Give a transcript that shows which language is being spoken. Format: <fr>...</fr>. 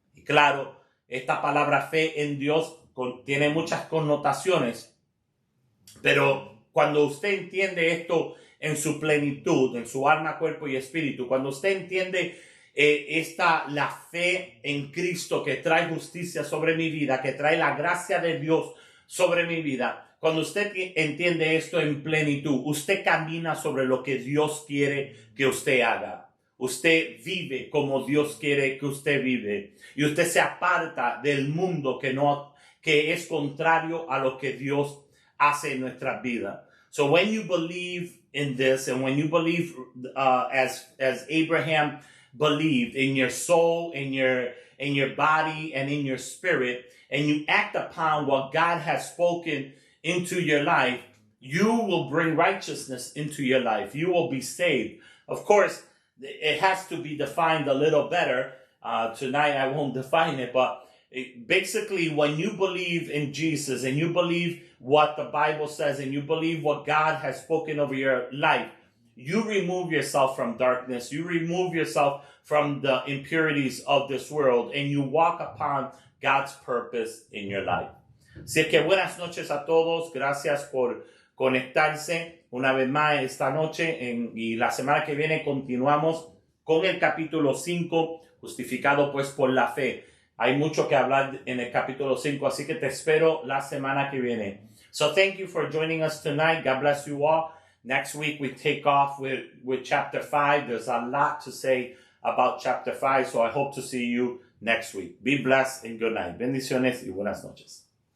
<es>Y claro, esta palabra fe en Dios tiene muchas connotaciones, pero cuando usted entiende esto en su plenitud, en su alma, cuerpo y espíritu, cuando usted entiende la fe en Cristo que trae justicia sobre mi vida, que trae la gracia de Dios sobre mi vida, cuando usted entiende esto en plenitud, usted camina sobre lo que Dios quiere que usted haga. Usted vive como Dios quiere que usted vive. Y usted se aparta del mundo que es contrario a lo que Dios hace en nuestras vidas.</es> <en>So when you believe in this, and when you believe as Abraham believed in your soul, in your body, and in your spirit, and you act upon what God has spoken into your life, you will bring righteousness into your life. You will be saved. Of course, it has to be defined a little better. Tonight I won't define it, but basically when you believe in Jesus and you believe what the Bible says and you believe what God has spoken over your life, you remove yourself from darkness. You remove yourself from the impurities of this world and you walk upon God's purpose in your life.</en> <es>Así que buenas noches a todos. Gracias por conectarse una vez más esta noche y la semana que viene continuamos con el capítulo 5, justificado pues por la fe. Hay mucho que hablar en el capítulo 5, así que te espero la semana que viene.</es> <en>So thank you for joining us tonight. God bless you all. Next week we take off with chapter 5. There's a lot to say about chapter 5, so I hope to see you next week. Be blessed and good night.</en> <es>Bendiciones y buenas noches.</es>